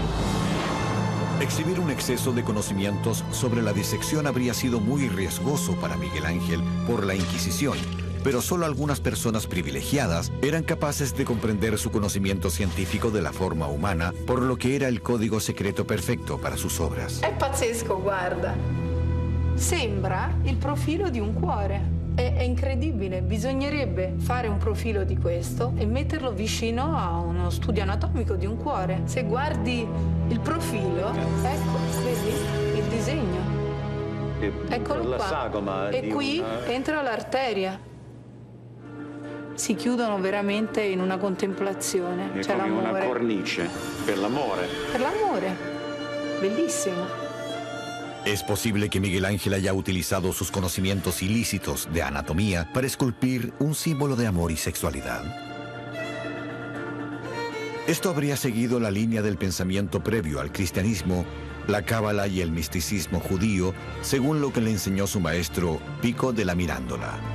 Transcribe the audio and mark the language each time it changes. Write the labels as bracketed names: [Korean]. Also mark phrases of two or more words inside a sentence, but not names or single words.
[Spanish] Exhibir un exceso de conocimientos sobre la disección habría sido muy riesgoso para Miguel Ángel por la Inquisición, pero solo algunas personas privilegiadas eran capaces de comprender su conocimiento científico de la forma humana, por lo que era el código secreto perfecto para sus obras. [Italian] È pazzesco, guarda. Sembra il profilo di un cuore. È incredibile, bisognerebbe fare un profilo di questo e metterlo vicino a uno studio anatomico di un cuore. Se guardi il profilo, ecco, vedi il disegno. Eccolo qua. E qui entra l'arteria. Si chiudono veramente in una contemplazione. È c'è come l'amore. una cornice per l'amore. Per l'amore. Bellissimo. [Spanish] Es posible que Miguel Ángel haya utilizado sus conocimientos ilícitos de anatomía para esculpir un símbolo de amor y sexualidad. Esto habría seguido la línea del pensamiento previo al cristianismo, la cábala y el misticismo judío, según lo que le enseñó su maestro Pico de la Mirándola.